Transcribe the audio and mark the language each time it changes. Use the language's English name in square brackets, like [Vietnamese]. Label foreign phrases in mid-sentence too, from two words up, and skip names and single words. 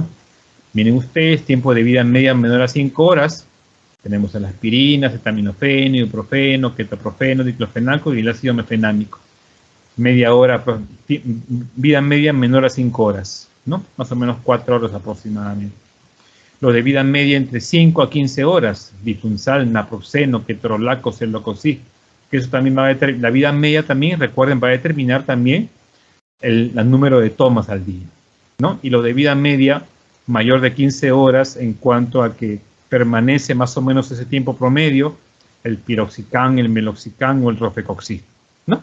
[Spanish] Miren ustedes, tiempo de vida media menor a 5 horas, tenemos a la aspirina, acetaminofeno, ibuprofeno, ketoprofeno, diclofenaco y el ácido mefenámico. Media hora, vida media menor a 5 horas, ¿no? Más o menos 4 horas aproximadamente. Los de vida media entre 5 a 15 horas, difunsal, naproxeno, ketorolaco, cellocoxib, que eso también va a determinar, la vida media también, recuerden, va a determinar también el número de tomas al día, ¿no? Y los de vida media mayor de 15 horas en cuanto a que permanece más o menos ese tiempo promedio, el piroxicam, el meloxicam o el rofecoxib, ¿no?